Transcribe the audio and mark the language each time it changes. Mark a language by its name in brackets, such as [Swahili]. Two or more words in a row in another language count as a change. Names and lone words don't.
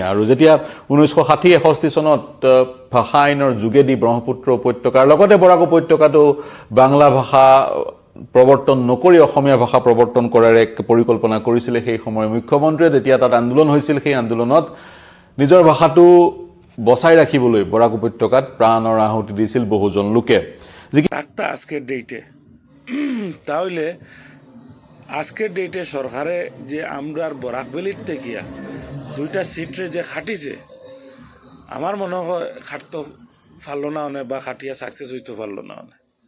[Assamese] আৰু যেতিয়া 1960-61 চনত ভাষা আইনৰ যোগেদি ব্ৰহ্মপুত্ৰ উপত্যকাৰ লগতে বৰাক উপত্যকাতো বাংলা ভাষা প্ৰৱৰ্তন নকৰি অসমীয়া ভাষা প্ৰৱৰ্তন কৰাৰ এক পৰিকল্পনা কৰিছিলে সেই সময়ৰ মুখ্যমন্ত্ৰীয়ে, যেতিয়া তাত আন্দোলন হৈছিল, সেই আন্দোলনত নিজৰ ভাষাটো বচাই রাখিবলৈ বরাক উপত্যকাত প্রাণৰ আহুতি দিছিল বহুজন লোকে। [Bangla] আজকের ডেটে তাহলে আজকের ডেটে সরকারে যে আমরা বরাক ভ্যালির থেকে 2টা সিটরে যে খাটিছে, আমার মনে হয় খাটতে পারলো না অনেক বা খাটিয়া সাকসেস হইতে পারলো না অনেক।